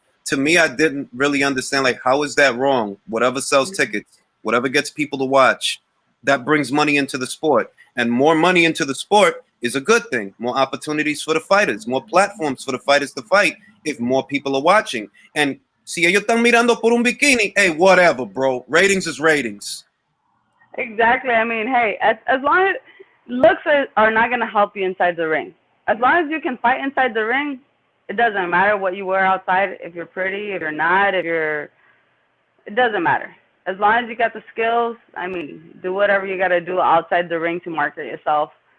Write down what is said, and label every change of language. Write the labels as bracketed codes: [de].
[en] to me, I didn't really understand, like, how is that wrong? Whatever sells tickets, whatever gets people to watch, that brings money into the sport. And more money into the sport is a good thing. More opportunities for the fighters, more platforms for the fighters to fight if more people are watching. [es] And si ellos están mirando por un bikini, [en] hey, whatever, bro. Ratings is ratings. Exactly. I mean, hey, as long as looks are not going to help you inside the ring. As long as you can fight inside the ring, it doesn't matter what you wear outside. If you're pretty, if you're not, it doesn't matter. As long as you got the skills, I mean, do whatever you got to do outside the ring to market yourself.